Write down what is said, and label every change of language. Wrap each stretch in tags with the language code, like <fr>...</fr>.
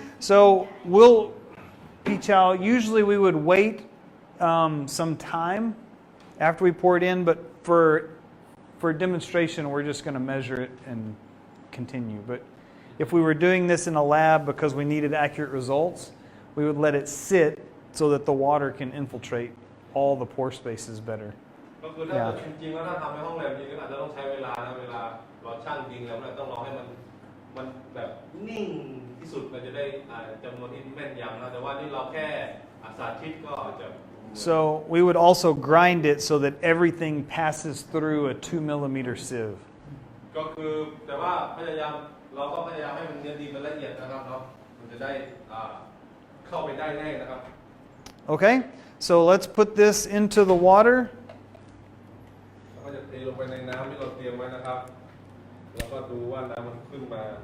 <en>So we'll, Pichal, usually we would wait some time after we pour it in, but for demonstration, we're just going to measure it and continue. But if we were doing this in a lab because we needed accurate results, we would let it sit so that the water can infiltrate all the pore spaces better.</en> <th>ก็คือถ้าจริงๆแล้วถ้าทำในห้องแลบจริงก็อาจจะต้องใช้เวลานะเวลาเราชั่งจริงแล้วเนี่ยต้องรอให้มันแบบนิ่งที่สุดมันจะได้จำนวนที่แม่นยำนะแต่ว่านี่เราแค่สาธิตก็จะ</th> <en>So we would also grind it so that everything passes through a 2 millimeter sieve.</en> <th>ก็คือแต่ว่าเราก็พยายามให้มันเนื้อดีมันละเอียดนะครับเนาะมันจะได้เข้าไปได้แน่นะครับ</th> <en>Okay, so let's put this into the water.</en> <th>เราก็จะเทลงไปในน้ำที่เราเตรียมไว้นะครับแล้วก็ดูว่าน้ำมันขึ้นมา</th>